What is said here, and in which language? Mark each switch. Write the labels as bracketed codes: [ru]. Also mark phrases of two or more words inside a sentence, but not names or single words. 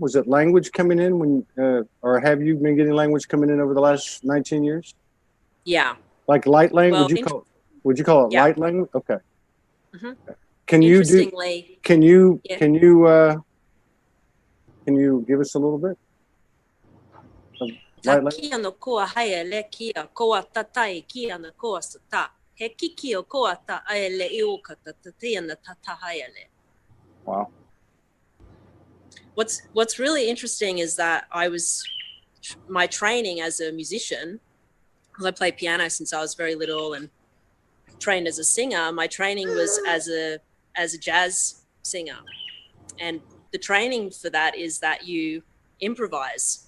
[en] Was it language coming in when, or have you been getting language coming in over the last 19 years? Yeah. Like light language? Well, would you call it yeah. light language? Okay. Mm-hmm. Can you give us a little bit? Kia no koa haele kia koa tatai kia no koa sata. He kiki o koa ta aele iuka ta tatia na tata haele. Wow. What's really interesting is that my training as a musician, because I played piano since I was very little and trained as a singer. My training was as a jazz singer, and the training for that is that you improvise.